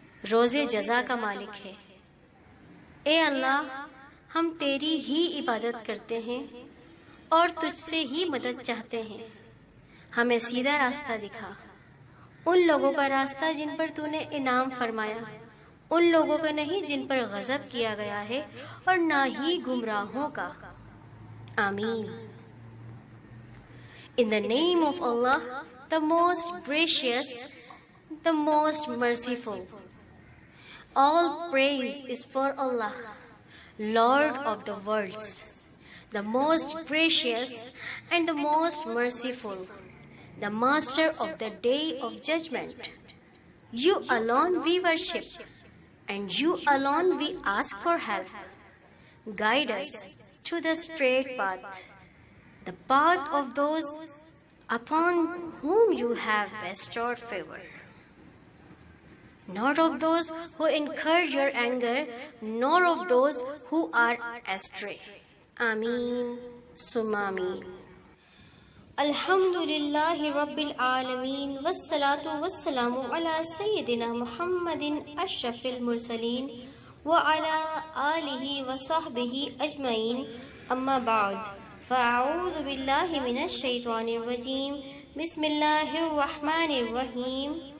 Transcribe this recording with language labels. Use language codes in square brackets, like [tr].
[ur] روز جزا کا مالک ہے۔ اے اللہ، ہم تیری ہی عبادت کرتے ہیں اور تجھ سے ہی مدد چاہتے ہیں۔ ہمیں سیدھا راستہ دکھا، ان لوگوں کا راستہ جن پر تو نے انعام فرمایا، ان لوگوں کا نہیں جن پر غضب کیا گیا ہے، اور نہ ہی گمراہوں کا۔ آمین۔ [en] In the name of Allah, the most gracious, the most merciful. All praise is for Allah, Lord of the worlds, the most gracious and the most merciful, the master of the day of judgment. You alone we worship, and you alone we ask for help. Guide us to the straight path, the path of those upon whom you have bestowed favor, not of those who incur your anger, nor of those who are astray. [ar] Ameen summa ameen۔ الحمد للہ رب العالمین، والصلاة والسلام علی سیدنا محمد اشرف المرسلین وعلی آلہ وصحبہ اجمعین، اما بعد، فاعوذ باللہ من الشیطان الرجیم، بسم اللہ الرحمن الرحیم،